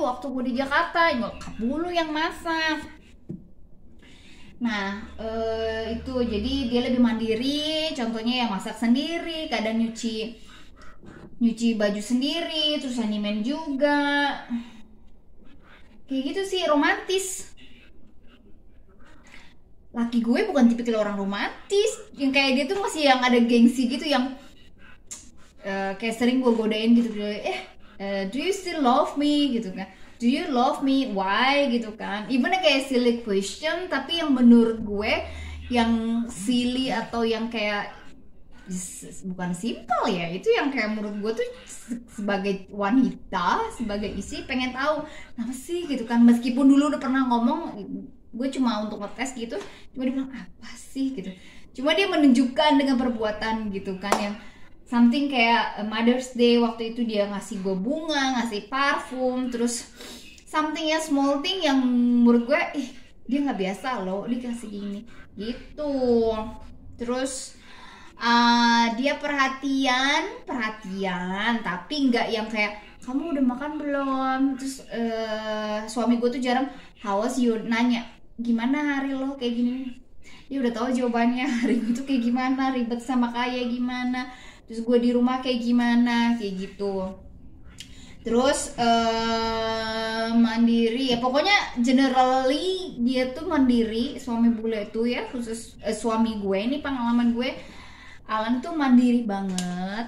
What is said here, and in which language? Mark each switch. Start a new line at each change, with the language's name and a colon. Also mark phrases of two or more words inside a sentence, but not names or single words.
Indonesian: Waktu gue di Jakarta nyokap dulu yang masak. Nah itu jadi dia lebih mandiri, contohnya yang masak sendiri, kadang nyuci baju sendiri, terus handyman juga kayak gitu sih, romantis. Laki gue bukan tipikal orang romantis yang kayak dia tuh, masih yang ada gengsi gitu, yang kayak sering gue godain gitu,
English: do you still love me
Indonesian: gitu kan,
English: do you love me, why
Indonesian: gitu kan. Even kayak
English: silly question,
Indonesian: tapi yang menurut gue yang silly atau yang kayak bukan simple ya, itu yang kayak menurut gue tuh sebagai wanita, sebagai istri pengen tahu apa sih gitu kan. Meskipun dulu udah pernah ngomong, gue cuma untuk ngetes gitu, cuma dia bilang apa sih gitu, cuma dia menunjukkan dengan perbuatan gitu kan, yang something kayak Mother's Day waktu itu dia ngasih gue bunga, ngasih parfum, terus something ya
English: small thing
Indonesian: yang menurut gue dia nggak biasa loh dikasih gini gitu. Terus dia perhatian tapi nggak yang kayak kamu udah makan belum. Terus suami gue tuh jarang
English: how was you,
Indonesian: nanya gimana hari lo kayak gini, dia udah tahu jawabannya hari gue tuh kayak gimana, ribet sama Kaya gimana, terus gue di rumah kayak gimana, kayak gitu. Terus mandiri ya, pokoknya generally dia tuh mandiri, suami bule tuh ya, khusus suami gue ini, pengalaman gue, Alan tuh mandiri banget.